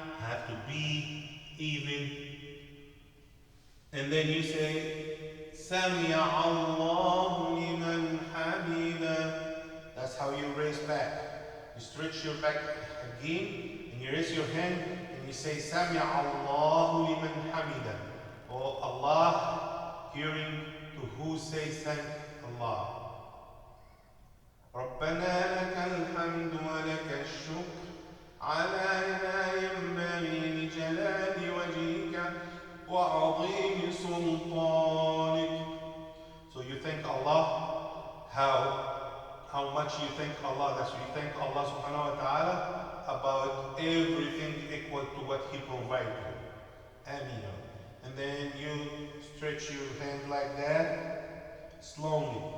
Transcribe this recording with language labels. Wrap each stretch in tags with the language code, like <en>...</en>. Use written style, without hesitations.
<en>Have to be even. And then you say</en> <ar>Sami'a Allahu liman hamida.</ar> <en>That's how you raise back. You stretch your back again and you raise your hand and you say</en> <ar>Sami'a Allahu liman hamida.</ar> <en>Oh Allah, hearing to who says thank Allah.</en> <ar>ربنا لك الحمد ولك الشكر على ما ينبغي لجلال وجهك وعظيم سلطانك.</ar> <en>So you thank Allah, how much you thank Allah. That's you thank Allah</en> <ar>subhanahu wa ta'ala</ar> <en>about everything equal to what He provided. Ameen. And then you stretch your hand like that, slowly.</en>